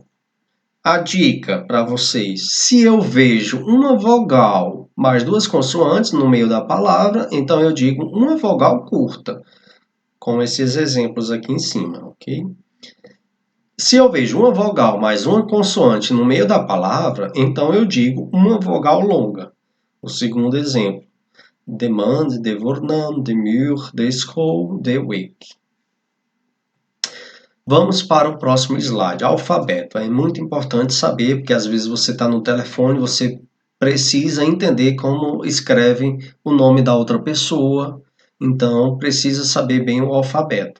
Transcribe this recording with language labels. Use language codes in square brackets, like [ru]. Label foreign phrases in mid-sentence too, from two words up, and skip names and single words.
[pt] A dica para vocês: se eu vejo uma vogal mais duas consoantes no meio da palavra, então eu digo uma vogal curta, com esses exemplos aqui em cima, ok? Se eu vejo uma vogal mais uma consoante no meio da palavra, então eu digo uma vogal longa. O segundo exemplo: [nl] de maand, de voornaam, de muur, de school, de week. [pt] Vamos para o próximo slide, alfabeto. É muito importante saber, porque às vezes você está no telefone, você precisa entender como escreve o nome da outra pessoa, então precisa saber bem o alfabeto.